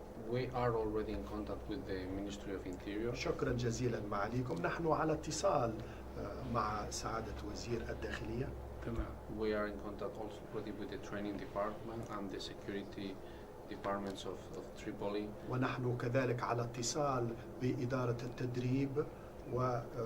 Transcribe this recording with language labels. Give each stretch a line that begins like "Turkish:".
English: We are already in contact with the Ministry of Interior.
Arabic: شكرا جزيلا معاليكم. نحن على اتصال مع سعادة وزير الداخلية. تمام.
English: We are in contact also already with the training department and the security departments of Tripoli.
Arabic: ونحن كذلك على اتصال بإدارة التدريب و